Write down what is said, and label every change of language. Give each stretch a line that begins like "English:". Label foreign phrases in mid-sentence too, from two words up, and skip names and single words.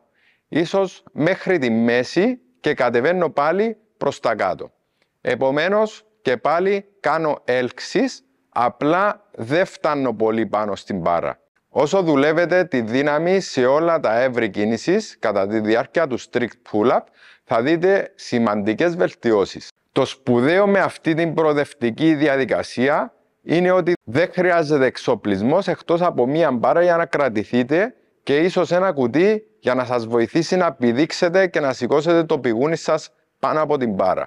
Greek: Ίσως μέχρι τη μέση και κατεβαίνω πάλι προς τα κάτω. Επομένως και πάλι κάνω έλξεις, απλά δεν φτάνω πολύ πάνω στην μπάρα. Όσο δουλεύετε τη δύναμη σε όλα τα εύρη κίνησης κατά τη διάρκεια του
English: strict pull-up,
Greek: θα δείτε σημαντικές βελτιώσεις. Το σπουδαίο με αυτή την προοδευτική διαδικασία είναι ότι δεν χρειάζεται εξοπλισμός εκτός από μία μπάρα για να κρατηθείτε και ίσως ένα κουτί για να σας βοηθήσει να πηδήξετε και να σηκώσετε το πηγούνι σας πάνω από την μπάρα.